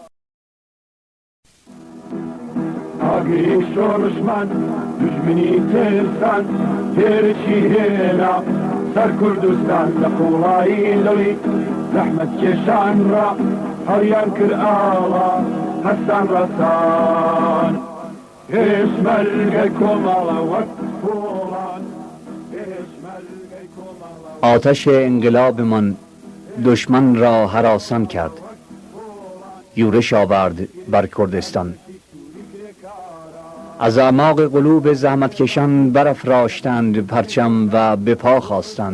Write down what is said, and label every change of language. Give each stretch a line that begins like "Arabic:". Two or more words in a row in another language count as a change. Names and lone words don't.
Central Kurdish: ئاگری شۆڕشمان دوژمنی تێستان تێرشی هێنا سەر کوردستان لە قوڵایی لەوی زەحمەت کێشان ڕا هەڵیان کرد ئاڵا هەستان ڕەسان پێشمەرگەی کۆمەڵە وەک بۆڵان پێشمەرگەی کۆمەڵە
Persian: آتش انقلابمان دشمن را هراسان کرد، یورش آورد بر کردستان. از اعماق قلوب زحمتکشان برافراشتند پرچم و به پا خواستند.